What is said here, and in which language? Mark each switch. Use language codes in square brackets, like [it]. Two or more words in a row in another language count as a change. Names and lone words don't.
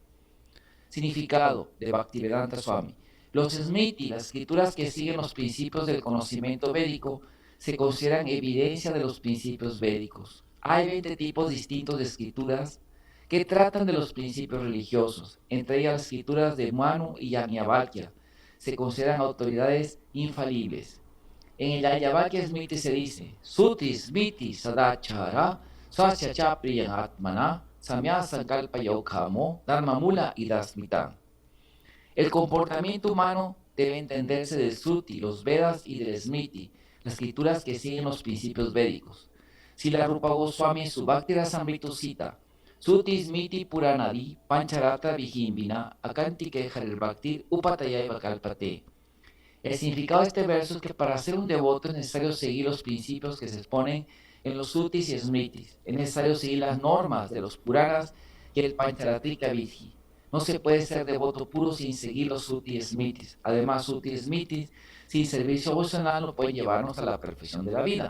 [es] Significado de Bhaktivedanta Swami. Los Smriti, las escrituras que siguen los principios del conocimiento védico, se consideran evidencia de los principios védicos. Hay 20 tipos distintos de escrituras que tratan de los principios religiosos, entre ellas las escrituras de Manu y Yajnavalkya. Se consideran autoridades infalibles. En el Yajnavalkya Smriti se dice, [sa] Suti Smriti Sadachara Swasya Cha Priyan Atmana Samya Sankalpa Yokamo Dharma Mula y Dasmitan. [es] El comportamiento humano debe entenderse del Suti, los Vedas y del Smriti, las escrituras que siguen los principios védicos. Srila Rupa Goswami en su Bhakti Rasamrita cita, [sa] Suti Smriti Puranadi Pancharatra Vihimbina Akantike Harir Bhaktir Upatayaiva Kalpate. [es] El significado de este verso es que para ser un devoto es necesario seguir los principios que se exponen en los Sutis y Smritis. Es necesario seguir las normas de los Puranas y el Pancharatrika Vidhi. No se puede ser devoto puro sin seguir los Sutis y Smritis. Además, Sutis y Smritis sin servicio devocional no pueden llevarnos a la perfección de la vida.